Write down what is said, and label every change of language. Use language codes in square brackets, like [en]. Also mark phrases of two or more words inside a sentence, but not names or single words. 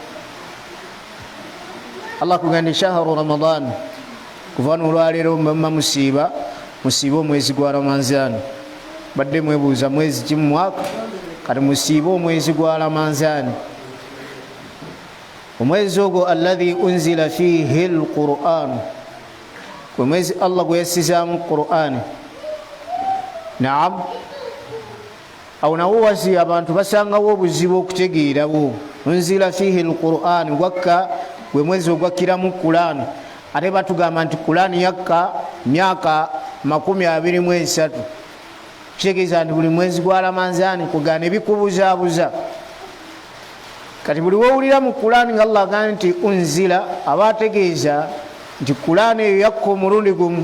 [lg] Allah kugamba [ar] شهر رمضان, [lg] kuva n'olwaleero mba musiiba omwezi gwa Ramadhan. Badde mwebuuza mwezi ki mu mwaka? Kati musiiba omwezi gwa Ramadhan. Omwezi ogwo [ar] الذي أنزل فيه القرآن, [lg] kwe mwezi Allah gwe yassizaamu Qur'an. Naam, awo nawo wasi abantu basangawo obuzibu okutegeerawo. [ar] أنزل فيه القرآن, [lg] wakka gwe mwezi ogwakkiramu Qur'an. Ate batugamba nti Qur'an yakka myaka 23. Kitegeeza nti buli mwezi gwa Ramadhan kugaana ebikubuzaabuza. Kati buli wowulira mu Qur'an nga Allah agamba nti unzila, aba ategeeza nti Qur'an eyo yakka omulundi gumu.